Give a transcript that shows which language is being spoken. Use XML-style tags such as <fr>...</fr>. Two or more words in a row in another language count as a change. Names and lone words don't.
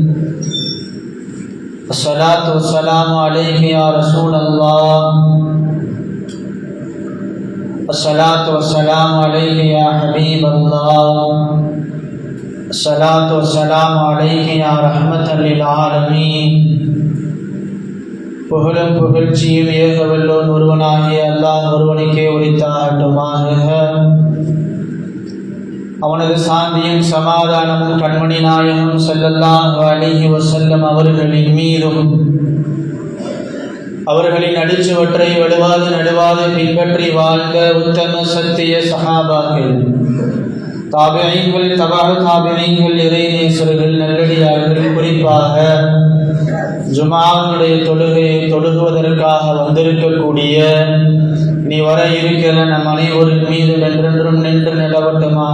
<ar>الصلاة والسلام عليك يا رسول الله الصلاة والسلام عليك يا حبيب الله الصلاة والسلام عليك يا رحمة للعالمين</ar> <ta>புகழும் புகழ்ச்சியும் ஏக வல்லோன் ஒருவனாகிய அல்லாஹ் ஒருவனுக்கே உரித்தாகட்டுமாக. அவனது சாந்தியும் சமாதானமும் கண்மணி நாயகம்</ta> <ar>صلى الله عليه وسلم</ar> <ta>அவர்களின் மீதும் அவர்களின் அடிச்சுவற்றை வடுவாது நடுவாது பின்பற்றி வாழ்ந்த உத்தம சத்திய சஹாபாக்கள், தாபிஈன்கள், தபஅ தாபிஈன்கள், இறைநேசர்கள், நல்லடியார்கள், குறிப்பாக ஜுமாவுடைய தொழுகையை தொழுகுவதற்காக வந்திருக்கக்கூடிய நீ வர இருக்கிற நம் அனைவரின் மீது என்றென்றும் நின்று நிலவட்டமாக.</ta>